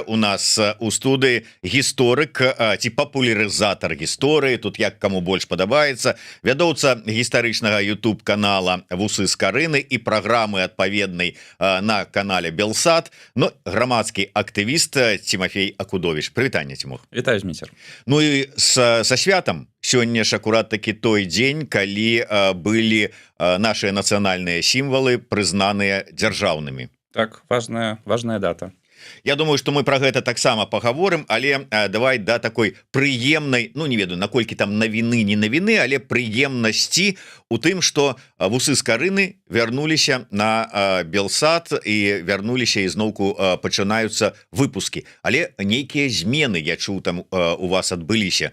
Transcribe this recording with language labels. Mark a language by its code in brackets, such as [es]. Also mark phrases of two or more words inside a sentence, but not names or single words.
[be] У нас у студыі гісторык ці папулярызатар гісторыі, тут як каму больш падабаецца, вядоўца гістарычнага YouTube канала Вусы з Карыны і праграмы адпаведнай на канале Белсат, ну, грамадскі актывіст Тимофей Акудович. Прывітанне, Тимох. Вітаю, Зміцер. Ну і са святам. Сёння ж акурат таки той дзень, калі былі наши нацыянальныя сімвалы прызнаныя дзяржаўнымі. Так, важная дата. [ru] Я думаю, что мы про [be] гэта таксама [ru] поговорим, [be] але давай да такой прыемнай, ну не ведаю, наколькі там навіны не навіны, але прыемнасці у тым, что Вусы з Карыны вярнуліся на Белсат і вярнуліся ізноўку пачынаюцца выпуски, але нейкія змены, я чуў, там у вас адбыліся.